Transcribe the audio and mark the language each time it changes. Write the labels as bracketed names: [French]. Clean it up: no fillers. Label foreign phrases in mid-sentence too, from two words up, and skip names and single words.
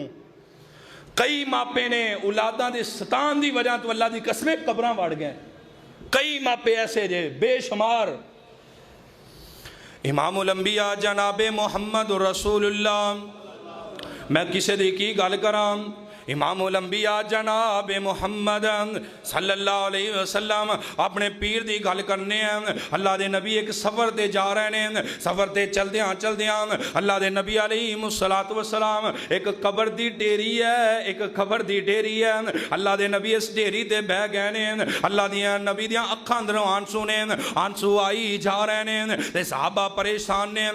[Punjabi] کئی ماپے نے اولاداں دے ستان دی وجہ تو اللہ دی قسمیں قبراں وڑ گئے. کئی ماپے ایسے جے بے شمار. [Arabic] إمام الأنبياء [Punjabi] جنابِ محمد رسول اللہ میں کسے دی کی گل کراں, [Arabic] إمام الأنبياء [Punjabi] جناب محمد [Arabic] صلى الله عليه وسلم [Punjabi] اپنے پیر دی گل کرنے ہیں. اللہ دے نبی ایک سفر تے جا رہے ہیں، سفر تے چلدیاں چلدیاں اللہ دے نبی [Arabic] عليه الصلاة والسلام [Punjabi] ایک قبر دی ڈھیری ہے، ایک خبر دی ڈھیری ہے. اللہ دے نبی اس ڈھیری تے بہہ گئے نے، اللہ دیاں نبی دیاں اکھاں اندروں آنسو نے، آنسو آئی جا رہے نے تے صحابہ پریشان نے.